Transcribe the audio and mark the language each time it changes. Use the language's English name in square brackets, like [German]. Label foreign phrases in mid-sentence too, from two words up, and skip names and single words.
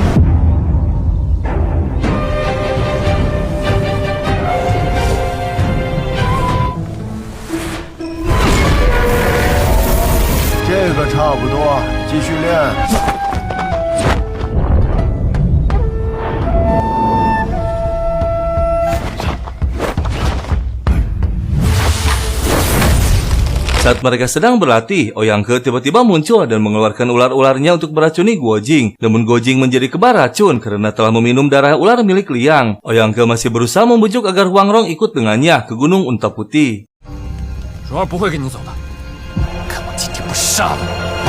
[Chinese] 这个差不多，继续练。 [Indonesian] Saat mereka sedang berlatih, Ouyang Ke tiba-tiba muncul dan mengeluarkan ular-ularnya untuk beracuni Guo Jing. Namun Guo Jing menjadi kebal racun karena telah meminum darah ular milik Liang. Ouyang Ke masih berusaha membujuk agar Huang Rong ikut dengannya ke Gunung Unta Putih. [Chinese] 蓉儿不会跟你走的。看我今天不杀了你！